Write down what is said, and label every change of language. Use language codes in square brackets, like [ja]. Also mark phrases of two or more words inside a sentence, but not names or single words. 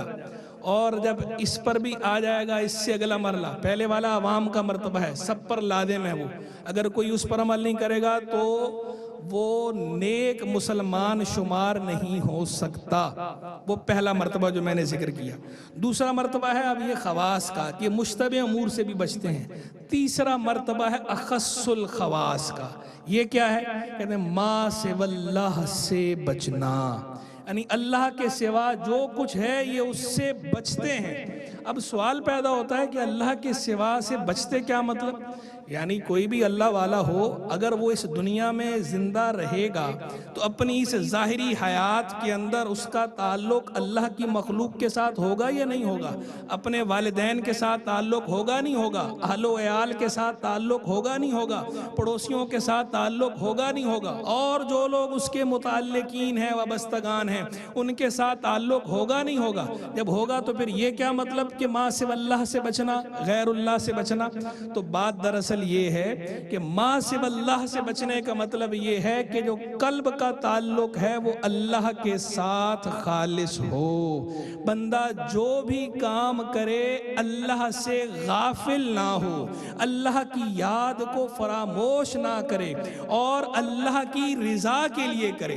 [ur] اور جب اس پر بھی آ جائے گا اس سے اگلا مرحلہ، پہلے والا عوام کا مرتبہ ہے، سب پر لازم ہے وہ، اگر کوئی اس پر عمل نہیں کرے گا تو وہ نیک مسلمان شمار نہیں ہو سکتا۔ وہ پہلا مرتبہ جو میں نے ذکر کیا۔ دوسرا مرتبہ ہے اب یہ خواص کا کہ مشتبہ امور سے بھی بچتے ہیں۔ تیسرا مرتبہ ہے اخص الخواص کا۔ یہ کیا ہے؟ کہتے ہیں [ar] ما سوی اللہ [ur] سے بچنا، یعنی اللہ کے سوا جو کچھ ہے یہ اس سے بچتے ہیں۔ اب سوال پیدا ہوتا ہے کہ اللہ کے سوا سے بچتے کیا مطلب؟ یعنی کوئی بھی اللہ والا ہو اگر وہ اس دنیا میں زندہ رہے گا تو اپنی اس ظاہری حیات کے اندر اس کا تعلق اللہ کی مخلوق کے ساتھ ہوگا یا نہیں ہوگا؟ اپنے والدین کے ساتھ تعلق ہوگا نہیں ہوگا؟ اہل و عیال کے ساتھ تعلق ہوگا نہیں ہوگا؟ پڑوسیوں کے ساتھ تعلق ہوگا نہیں ہوگا؟ اور جو لوگ اس کے متعلقین ہیں وابستگان ہیں ان کے ساتھ تعلق ہوگا نہیں ہوگا؟ جب ہوگا تو پھر یہ کیا مطلب کہ [ar] ما سوی اللہ [ur] سے بچنا، غیر اللہ سے بچنا؟ تو بات دراصل یہ ہے کہ [ar] ما سوی اللہ [ur] سے بچنے کا مطلب یہ ہے کہ جو قلب کا تعلق ہے وہ اللہ کے ساتھ خالص ہو۔ بندہ جو بھی کام کرے اللہ سے غافل نہ ہو، اللہ کی یاد کو فراموش نہ کرے اور اللہ کی رضا کے لیے کرے۔